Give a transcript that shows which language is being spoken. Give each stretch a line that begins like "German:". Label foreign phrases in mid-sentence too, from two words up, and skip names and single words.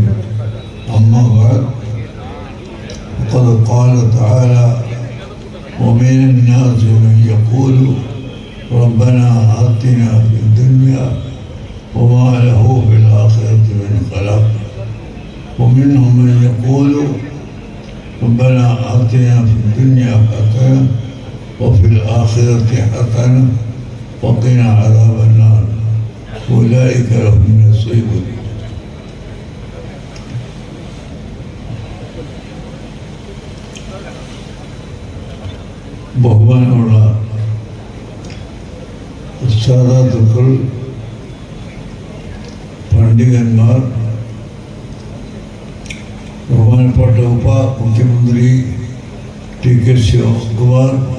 Arabic: أما بعد فقد قال تعالى ومن الناس من يقول ربنا آتنا في الدنيا وما له في الآخرة من خلاق ومنهم من يقول ربنا آتنا في الدنيا حسنة وفي الآخرة حسنة وقنا عذاب النار أولئك لهم نصيب.
Malayalam: ബഹുമാനമുള്ള ഉസ്താദുക്കൾ, പണ്ഡിതന്മാർ, ബഹുമാനപ്പെട്ട ഉപമുഖ്യമന്ത്രി ടി കെ ശിവകുമാർ,